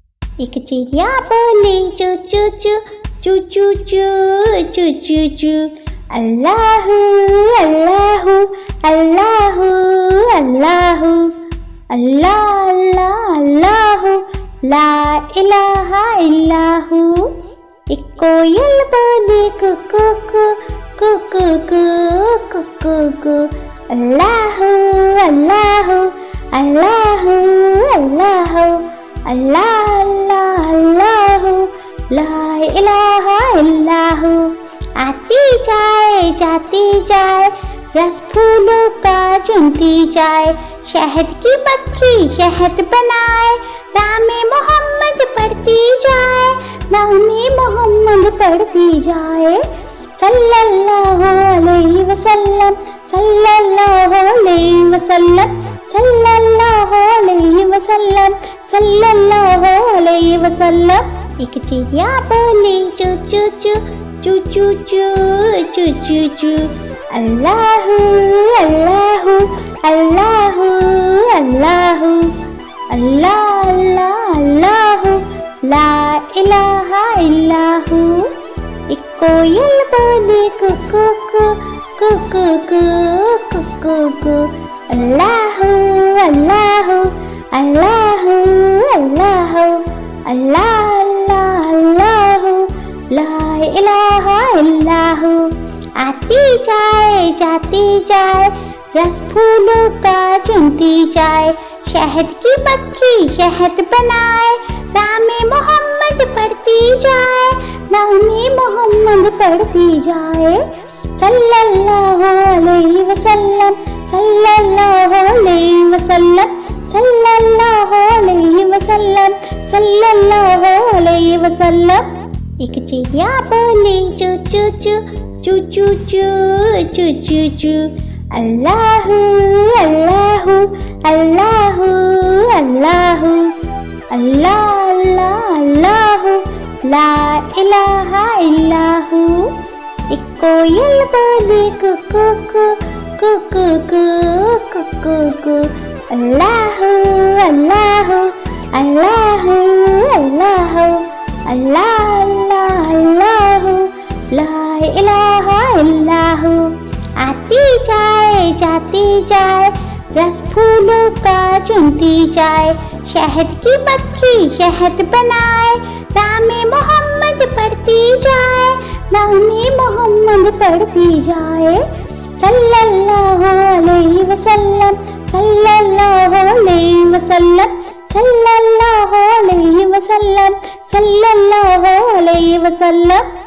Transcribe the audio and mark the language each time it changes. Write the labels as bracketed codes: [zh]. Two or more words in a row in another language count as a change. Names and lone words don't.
[hi] एक चिड़िया बोली चू चू चू चू चू चू चू चू चू। [ar] الله الله الله الله الله الله الله لا إله إلا هو. [hi] एक कोयल बोली कुकू कू कुकू कू कुकू कू। [ar] الله الله الله الله الله الله الله لا إله إلا هو. [hi] आती जाए जाती जाए रस फूलों का चुनती जाए। शहद की मक्खी शहद बनाए नामे मोहम्मद पढ़ती जाए। नामे मोहम्मद पढ़ती जाए। [ar] صلى الله عليه وسلم صلى الله عليه وسلم صلى الله عليه وسلم صلى الله عليه وسلم. [hi] एक चिड़िया बोली चू चू चू चू चू चू चू चू चू। [ar] الله الله الله الله الله الله الله لا إله إلا هو. [hi] एक कोयल बोली कुकू कू कुकू कू कुकू कू। [ar] الله الله الله الله الله الله الله لا إله إلا هو. [hi] आती जाए जाती जाए रस फूलों का चुनती जाए। शहद की मक्खी शहद बनाए नामे मोहम्मद पढ़ती जाए। नामे मोहम्मद पढ़ती जाए। [ar] صلى الله عليه وسلم صلى الله عليه وسلم صلى الله عليه وسلم صلى الله عليه وسلم. [hi] एक चिड़िया बोली चू चू चू चू चू चू चू चू चू। [ar] الله الله الله الله الله الله الله لا إله إلا هو. [hi] एक कोयल बोली कुकू कू कुकू कू कुकू कू। [ar] الله الله الله الله الله الله الله لا إله إلا هو. [hi] आती जाए जाती जाए रस फूलों का चुनती जाए। शहद की मक्खी शहद बनाए नामे मोहम्मद पढ़ती जाए। नामे मोहम्मद पढ़ती जाए। [ar] صلى الله عليه وسلم صلى الله عليه وسلم صلى الله عليه وسلم صلى الله عليه وسلم.